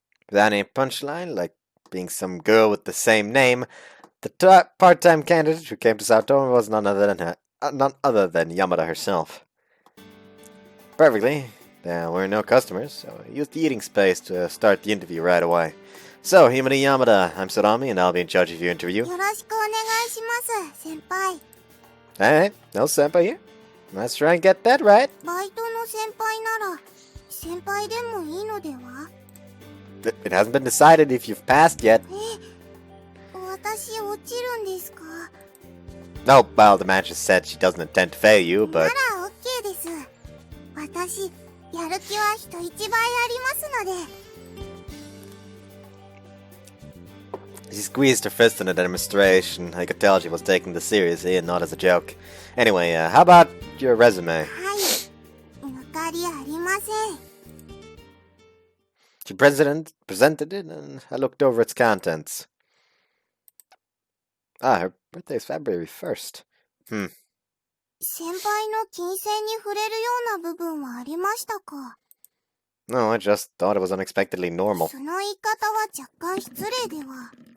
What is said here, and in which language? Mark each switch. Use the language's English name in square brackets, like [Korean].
[English] Without any punchline, like being some girl with the same name, the part-time candidate who came to Saotome was none other than Yamada herself. Perfectly. There were no customers, so I used the eating space to start the interview right away. So, Himari Yamada, I'm Sarami, and I'll be in charge of your interview. [Japanese] よろしくお願いします、先輩。 [English] Alright, no senpai here. Let's try and get that right. [Japanese] バイトの先輩なら先輩でもいいのでは？ [English] It hasn't been decided if you've passed yet. [Japanese] 私落ちるんですか？ [English] No, well, the manager said she doesn't intend to fail you, but... [Japanese] ら OK です。私やる気は人一倍ありますので。 [English] She squeezed her fist in a demonstration. I could tell she was taking this seriously and not as a joke. Anyway, how about your resume? [Japanese] はい、抜かりありません。 [English] She presented it, and I looked over its contents. Ah, her birthday is February 1st. [Japanese] 先輩の金銭に触れるような部分はありましたか？ [English] No, I just thought it was unexpectedly normal. [Japanese] その言い方は若干失礼では。